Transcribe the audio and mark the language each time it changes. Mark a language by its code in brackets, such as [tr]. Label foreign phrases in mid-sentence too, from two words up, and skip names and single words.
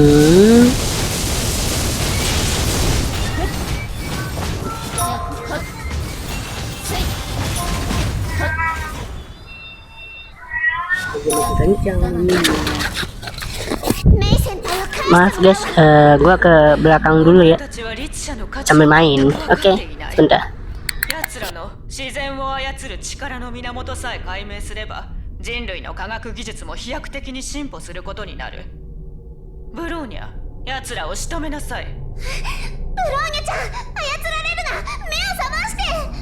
[ja] メイ先輩を返 [id] Maaf guys, gua ke belakang dulu ya [ja] たちは律者の価値 [id] sambil main. Oke, sebentar. [ja] 奴らの自然を操る力の源さえ解明すれば人類の科学技術も飛躍的に進歩することになる。ブローニャ、奴らを仕留めなさい。ブローニャちゃん、操られるな。目を覚まして。